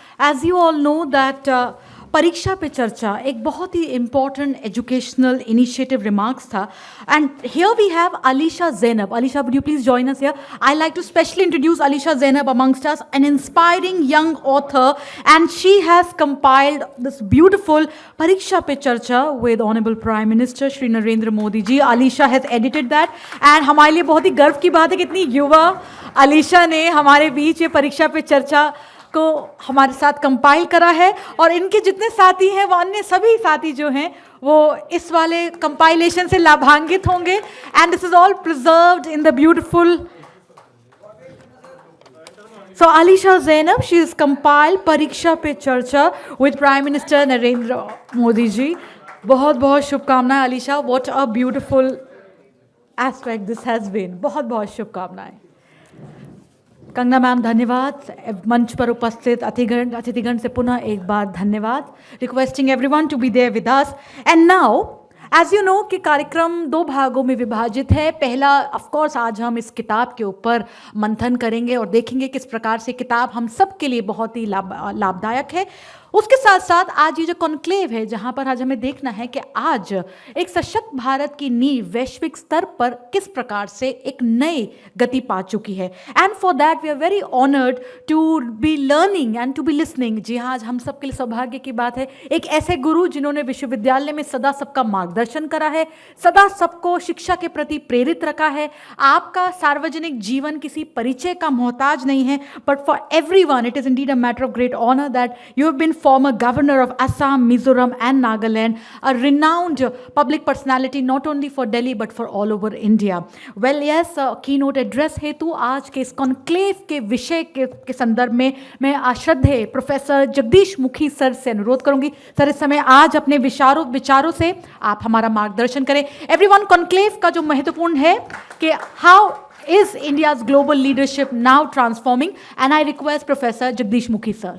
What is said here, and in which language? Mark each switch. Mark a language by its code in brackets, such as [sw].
[en] As you all know that Pariksha Pe Charcha [hi] एक बहुत ही [en] important educational initiative remarks [hi] था. [en] And here we have Alisha Zainab. Alisha, would you please join us here? I'd like to specially introduce Alisha Zainab amongst us, an inspiring young author, and she has compiled this beautiful Pariksha Pe Charcha with Honorable Prime Minister Shri Narendra Modi ji. Alisha has edited that, and [hi] हमारे लिए बहुत ही गर्व की बात है कि इतनी युवा अलीशा ने हमारे बीच ये परीक्षा पे चर्चा को हमारे साथ कंपाइल करा है, और इनके जितने साथी हैं वो अन्य सभी साथी जो हैं वो इस वाले कंपाइलेशन से लाभान्वित होंगे. [en] And this is all preserved in the beautiful. So Alisha Zainab, she has compiled Pariksha Pe Charcha with Prime Minister Narendra Modi ji. [hi] बहुत बहुत शुभकामनाएं Alisha. [en] What a beautiful aspect this has been. [hi] बहुत बहुत शुभकामनाएं. Kangana ma'am धन्यवाद. मंच पर उपस्थित अतिथिगण से पुनः एक बार धन्यवाद. [en] Requesting everyone to be there with us. And now as you know [hi] कि कार्यक्रम दो भागों में विभाजित है. पहला [en] of course [hi] आज हम इस किताब के ऊपर मंथन करेंगे और देखेंगे किस प्रकार से किताब हम सब के लिए बहुत ही लाभदायक है. उसके साथ साथ आज ये जो कॉन्क्लेव है जहाँ पर आज हमें देखना है कि आज एक सशक्त भारत की नींव वैश्विक स्तर पर किस प्रकार से एक नई गति पा चुकी है. [en] And for that we are very honoured to be learning and to be listening. [hi] जी हाँ, आज हम सब के लिए सौभाग्य की बात है एक ऐसे गुरु जिन्होंने विश्वविद्यालय में सदा सबका मार्गदर्शन करा है, सदा सबको शिक्षा के प्रति प्रेरित रखा है. आपका सार्वजनिक जीवन किसी परिचय का मोहताज नहीं है, [en] But for everyone it is indeed a matter of great honour that you have been former governor of Assam, Mizoram and Nagaland, a renowned public personality not only for Delhi but for all over India. Well, yes, keynote address [hi] हेतु आज के इस conclave के विषय के संदर्भ में मैं आश्रद्धेय प्रोफेसर जगदीश मुखी सर से अनुरोध करूंगी। सर, इस समय आज अपने विचारों से आप हमारा मार्गदर्शन करें। [en] everyone, [hi] कॉन्क्लेव का जो महत्वपूर्ण है कि [en] How is India's global leadership now transforming, and I request Professor Jagdish Mukhi sir.